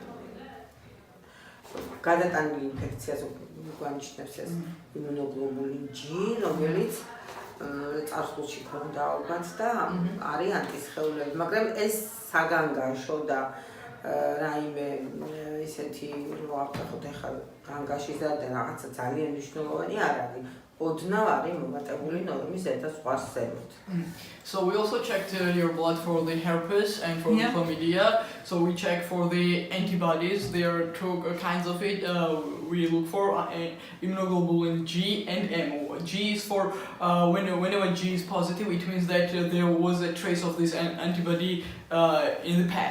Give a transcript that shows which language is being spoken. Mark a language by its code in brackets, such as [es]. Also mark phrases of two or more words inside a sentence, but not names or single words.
[ka] გადატანილი ინფექციაზე გვანიშნებს ეს იმუნოგლობულინ G, რომელიც წარსულში ქონდა ალბათ და არის ანტისხეულები, მაგრამ ეს საგანგაშო და რაიმე ისეთი რომ ავტახოთ ახლა განგაშის და რაღაცა ძალიან მნიშვნელოვანი არ არის. ოდნავ არის მომატებული ნორმის ზედა სხვა ზემოთ. [en] So we also checked your blood for the herpes and for the chlamydia. So we check for the antibodies. There are two kinds of it. We look for immunoglobulin G and M. G is for whenever G is positive, it means that there was a trace of this antibody in the past.